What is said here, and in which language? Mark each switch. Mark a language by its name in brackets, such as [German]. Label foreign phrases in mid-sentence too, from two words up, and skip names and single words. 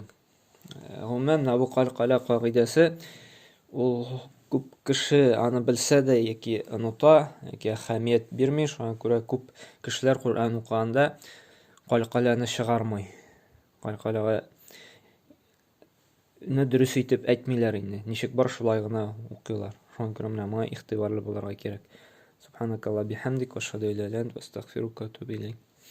[Tatar] Гомумән бу калькалә кагыйдәсе ул күп кеше аны белсә дә яки оныта, яки әһәмият бирми, шуңа күрә күп кешеләр Коръән укыганда калькаләне чыгармый. Калькаләгә дөрес итеп әйтмиләр инде. Ничек бар шулай гына укыйлар. Шуңа күрә менә моңа игътибарлы булырга кирәк. [Arabic] سبحانك اللهم بحمدك وأشهد أن لا إله إلا أنت أستغفرك وأتوب إليك.